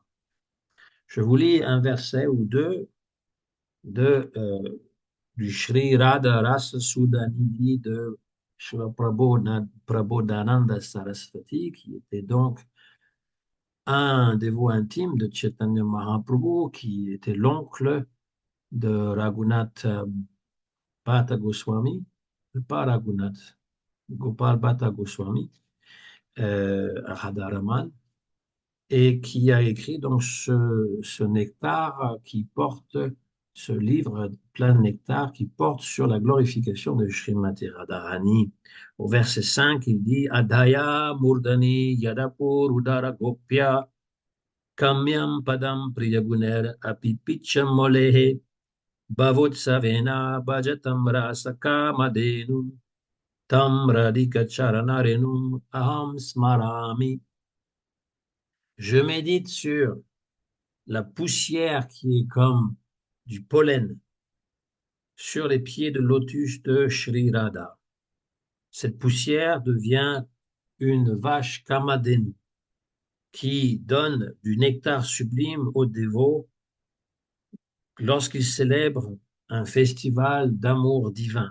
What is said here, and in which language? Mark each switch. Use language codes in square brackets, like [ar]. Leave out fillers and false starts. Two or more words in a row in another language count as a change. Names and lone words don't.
[fr] Je vous lis un verset ou deux de, du Sri Radha Rasa Sudhanidhi de Srila Prabodhananda Saraswati, qui était donc un dévot intime de Chaitanya Mahaprabhu, qui était l'oncle de Raghunath Bhatta Goswami, pas Raghunath, Gopal Bhatta Goswami, Radharaman, et qui a écrit donc ce nectar qui porte, ce livre plein de nectar qui porte sur la glorification de Srimati Radharani. Au verset 5, il dit [sa] आदाय मूर्धनि यदापुर् उदार गोप्यः काम्यं पदं प्रियगुणैर् अपि पिच्छमौलेः भावोत्सवेन भजतां रस कामधेनुं तां राधिका चरणरेणुम् अहं स्मरामि. [fr] Je médite sur la poussière qui est comme du pollen sur les pieds de lotus de Sri Radha. Cette poussière devient une vache Kamadenu qui donne du nectar sublime aux dévots lorsqu'ils célèbrent un festival d'amour divin.